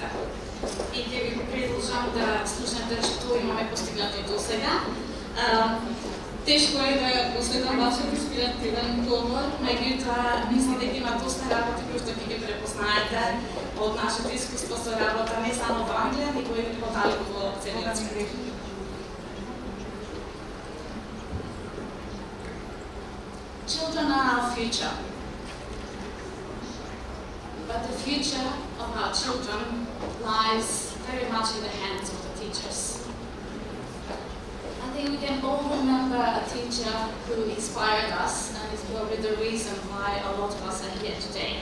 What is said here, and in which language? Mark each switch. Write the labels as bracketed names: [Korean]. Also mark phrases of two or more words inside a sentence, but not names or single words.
[Macedonian] И ќе ви предложам да слушнете што имаме постигнато до сега. Тешко е да го следам вашиот инспиративен говор, меѓутоа мислам дека има доста работи кои што ќе ги препознаете од нашето искуство со работа не само во Англија, него и подалеку во целиот свет. [English] Children are our future, but the future of our children lies very much in the hands of the teachers. I think we can all remember a teacher who inspired us and is probably the reason why a lot of us are here today.